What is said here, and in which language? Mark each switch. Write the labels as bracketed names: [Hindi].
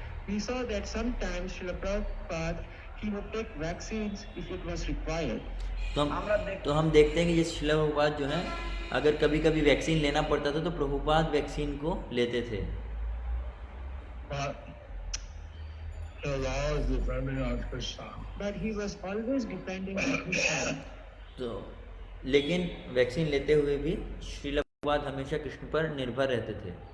[English] We saw that sometimes Srila Prabhupada, he would take vaccines if it was required. [Hindi] तो हम देखते हैं कि जैसे श्रील प्रभुपाद जो हैं, अगर कभी कभी वैक्सीन लेना पड़ता था तो प्रभुपाद वैक्सीन को लेते थे। [English] But he was always depending on Krishna. [Hindi] तो लेकिन वैक्सीन लेते हुए भी श्रील प्रभुपाद हमेशा कृष्ण पर निर्भर रहते थे।